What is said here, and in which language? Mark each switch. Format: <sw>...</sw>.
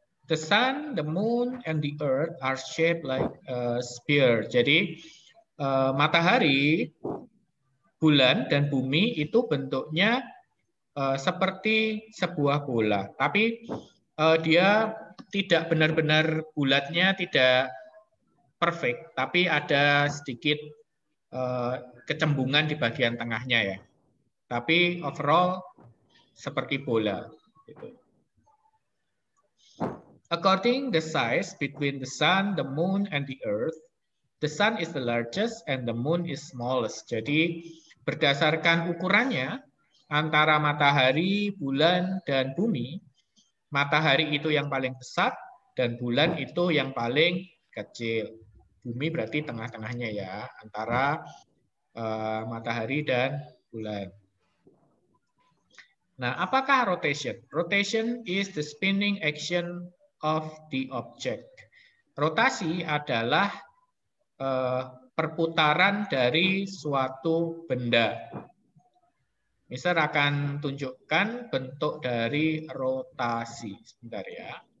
<en>The sun, the moon, and the earth are shaped like a sphere.</en> <id>Jadi, matahari, bulan, dan bumi itu bentuknya seperti sebuah bola. Tapi dia tidak benar-benar bulatnya, tidak perfect, tapi ada sedikit kecembungan di bagian tengahnya ya. Tapi overall seperti bola.</id> <en>According the size between the sun, the moon, and the earth, the sun is the largest and the moon is smallest.</en> <id>Jadi berdasarkan ukurannya antara matahari, bulan, dan bumi, Matahari itu yang paling besar dan bulan itu yang paling kecil. Bumi berarti tengah-tengahnya ya, antara matahari dan bulan. Nah, apakah rotation?</id> <en>Rotation is the spinning action of the object.</en> <id>Rotasi adalah perputaran dari suatu benda. Mister akan tunjukkan bentuk dari rotasi. Sebentar ya.</id>